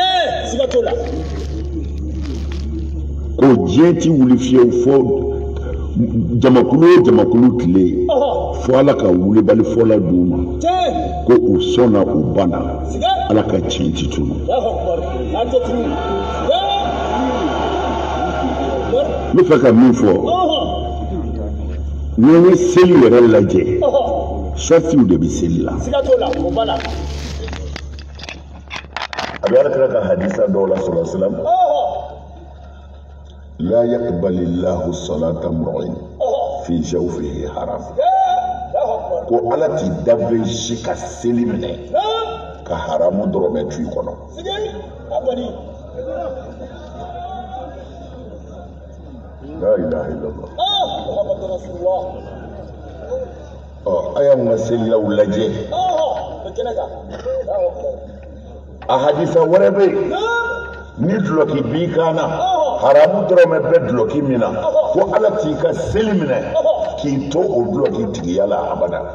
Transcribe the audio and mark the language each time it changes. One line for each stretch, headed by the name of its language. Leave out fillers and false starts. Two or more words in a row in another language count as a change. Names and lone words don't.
Bambara: ko diɲɛ ti wuli fiyewu fo jamakulu o jamakulu tile fo ala ka wulibali fɔla d'u ma ko u sɔnna u banna ala ka tiɲɛ ti tunu n bɛ fɛ ka min fɔ n'i ye seli yɛrɛ lajɛ sɔrɔtiw de bɛ seli la a bɛ ala kira ka hadisa dɔw la
Arabic: صلى الله عليه وسلم لا يقبل الله صلاة امرئ في جوفه حرام
Bambara: ko ala ti dabbe si ka seli minɛ ka haramu dɔrɔmɛ tu i kɔnɔ
Arabic: لا إله إلا الله
Bambara: a y'an ka selilaw lajɛ a hadisa wɛrɛ bɛ yen ni duloki b'i kan na haramu dɔrɔmɛ bɛ duloki min na ko ala t'i ka seli minɛ k'i to o duloki tigiya la abada